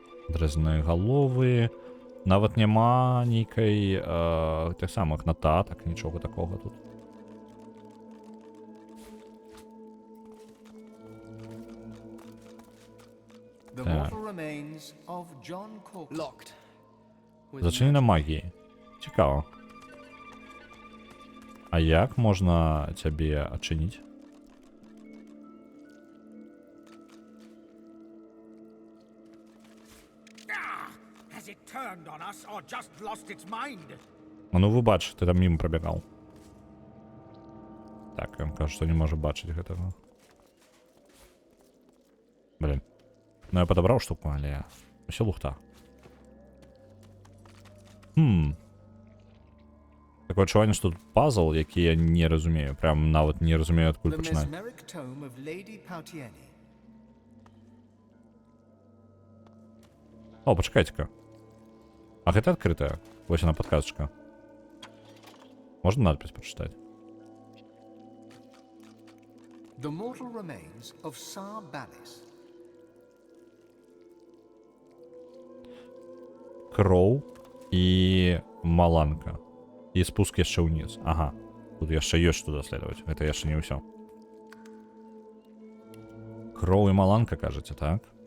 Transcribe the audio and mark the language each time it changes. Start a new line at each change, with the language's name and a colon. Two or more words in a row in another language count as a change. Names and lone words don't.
Belarusian: Адрезаныя галовы. Нават няма нейкай тых самых нататак, нічога такога тут.
English: The
Belarusian: Так.
English: mortal remains of John Cork. Locked. With
Ukrainian: Зачинена магією. Цікаво. А як можна
Belarusian: цябе адчыніць?
English: Has it turned on us or just lost its mind?
Belarusian: А ну вы бачыш, ты там мимо прабягаў. Так, ён кажа, што не можа бачыць гэтага. Блин. Ну я падабраў штуку, але ўсё лухта. Такое адчуванне, што тут пазл, які я не разумею. Прям нават не разумею, адкуль
English: The
Belarusian: пачынаць.
English: mesmeric tome of Lady Pautieni.
Belarusian: О, пачакайце-ка. А гэта адкрытая? Вось она падказачка. Можна надпіс прачытаць?
English: The mortal remains of Sar Ballis.
Belarusian: Кроў і маланка. І спуск яшчэ ўніз. Ага. Тут яшчэ ёсць што даследаваць. Гэта яшчэ не ўсё. Кроў і маланка, кажаце, так?